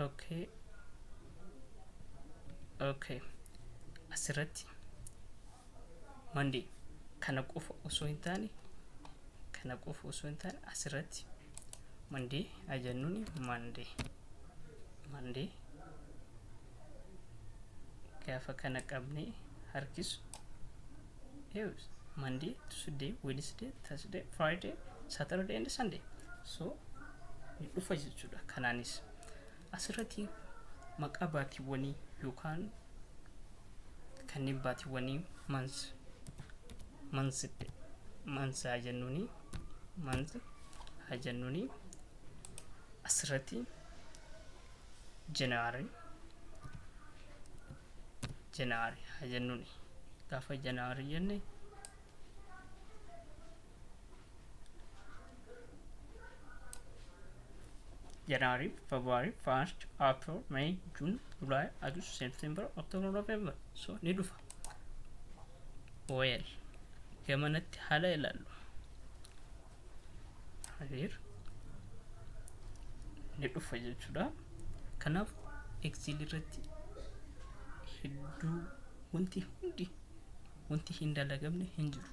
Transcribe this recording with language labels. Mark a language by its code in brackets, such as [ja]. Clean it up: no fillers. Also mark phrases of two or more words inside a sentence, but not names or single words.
[om] okay asirratti Monday kana qofa osoo hin taane asirratti Monday ajannuuni Monday gaafa kana qabne harkisu [en] Monday, Tuesday, Wednesday, Thursday, Friday, Saturday and Sunday. [om] So ni dhufa jechuudha. Kanaanis asirratti maqaa baatiiwwanii yookaan kanneen baatiiwwanii months jennuuni asirratti January jennuuni gaafa January jenne [en] January, February, March, April, May, June, July, August, September, October, November. [om] So ni dhufa. Well, gamanatti haala ilaallu. Halir ni dhufa jechuudha. Kanaaf Excel irratti hedduu wanti hin dalagamne hin jiru.